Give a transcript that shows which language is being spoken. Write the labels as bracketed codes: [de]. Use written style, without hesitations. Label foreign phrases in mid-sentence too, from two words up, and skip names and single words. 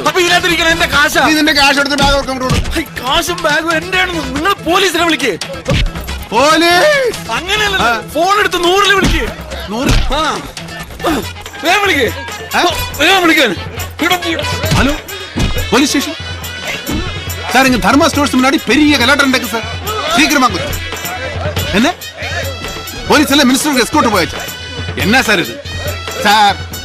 [ml] അപ്പൊ ഇതിനകത്തിരിക്കണം എന്റെ കാശാ. നീ നിന്റെ കാശ് എടുത്ത് ബാഗ് കൊടുക്കും. കാശും ബാഗും എന്റെ ആണെന്ന് നിങ്ങൾ പോലീസിനെ വിളിക്കേ. അങ്ങനെയല്ല, ഫോൺ എടുത്ത് 100 വിളിക്കേ. 100 വേഗം വിളിക്കേ. വേഗം വിളിക്കാൻ. [en] Hello, police station sir. [ta] இங்க தர்மா ஸ்டோர்ஸ் முன்னாடி பெரிய கலாட்டம் நடக்குது சார். சீக்கிரமா கொஞ்சம். என்ன போலீஸ் எல்லாம் மினிஸ்டருக்கு எஸ்கோர்ட் போயாச்சு. என்ன சார் இது சார்?